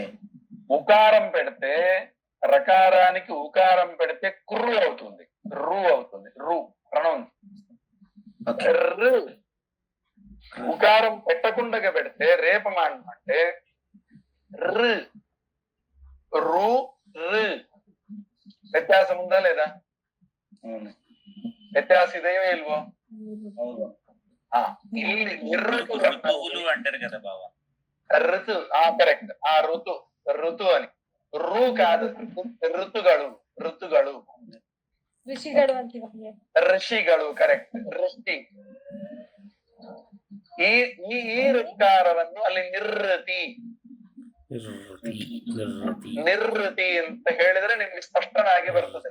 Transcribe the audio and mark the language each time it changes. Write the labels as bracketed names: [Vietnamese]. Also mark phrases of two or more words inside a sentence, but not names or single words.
[Telugu] ఉకారం పెడితే రకారానికి ఉకారం పెడితే కుర్రు అవుతుంది, రు అవుతుంది. రు ప్రొనౌన్స్. రు ఉకారం పెట్టకుండా పెడితే రేపమానం అంటే రు రు రు. ವ್ಯತ್ಯಾಸ ఉందా లేదా? [Kannada] ವ್ಯತ್ಯಾಸ ಇದೆಯೋ ಇಲ್ವೋ? ಇಲ್ಲಿ [Telugu] ఋతువులు అంటారు కదా బావ. ಋತು కరెక్ట్. ఆ ఋతు అని. రు కాదు, [Kannada] ಋತುಗಳು ಋಷಿಗಳು ಅಂತೀವಿ. ಋಷಿಗಳು ಕರೆಕ್ಟ್. ಋಷಿ. ಈ ಋಕಾರವನ್ನು ಅಲ್ಲಿ ನಿರ್ರತಿ ಅಂತ ಹೇಳಿದ್ರೆ ನಿಮ್ಗೆ ಸ್ಪಷ್ಟವಾಗಿ ಬರ್ತದೆ.